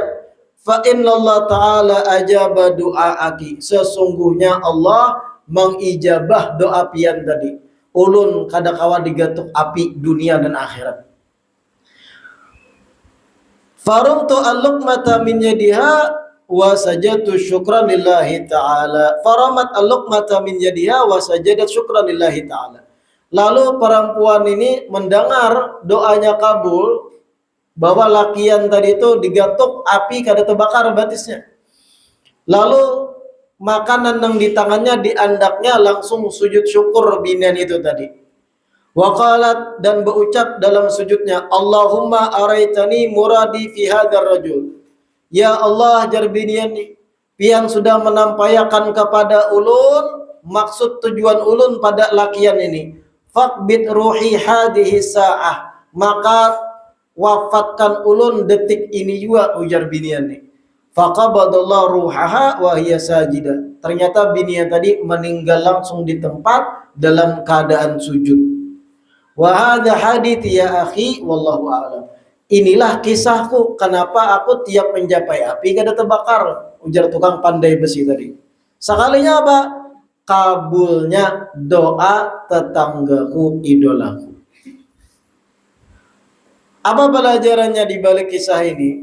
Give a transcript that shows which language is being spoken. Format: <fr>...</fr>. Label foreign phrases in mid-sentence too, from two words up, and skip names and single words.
<ar>فإن الله تعالى أجاب دعاءك,</ar> <id>sesungguhnya Allah mengijabah doa pian tadi.</id> <bjn>Ulun kada kawa digatuk api dunia dan akhirat.</bjn> <ar>فرميت اللقمة من يدها وسجدت شكرا لله تعالى. فرمت اللقمة من يدها وسجدت شكرا لله تعالى.</ar> <bjn>Lalu perempuan ini mendengar doanya kabul, bahwa lakian tadi itu digatuk api kada terbakar batisnya. Lalu makanan yang di tangannya diandaknya langsung sujud syukur binian itu tadi.</bjn> <ar>وقالت,</ar> <id>dan berucap dalam sujudnya,</id> <ar>اللهم أريتني مرادي في هذا الرجل. يا الله,</ar> <bjn>jar binian ni, pian sudah menampayakan kepada ulun maksud tujuan ulun pada lakian ini.</bjn> <ar>فاقبض روحي هذه الساعة,</ar> <bjn>maka wafatkan ulun detik ini juga, ujar binian ni.</bjn> <ar>فقبض الله روحها وهي ساجدة.</ar> <id>Ternyata binian tadi meninggal langsung di tempat dalam keadaan sujud.</id> <ar>وهذا حديث يا أخي والله أعلم.</ar> <bjn>Inilah kisahku kenapa aku tiap mencapai api kada terbakar, ujar tukang pandai besi tadi.</bjn> <id>Sekalinya apa? Kabulnya doa tetanggaku idolaku. Apa pelajarannya di balik kisah ini?</id>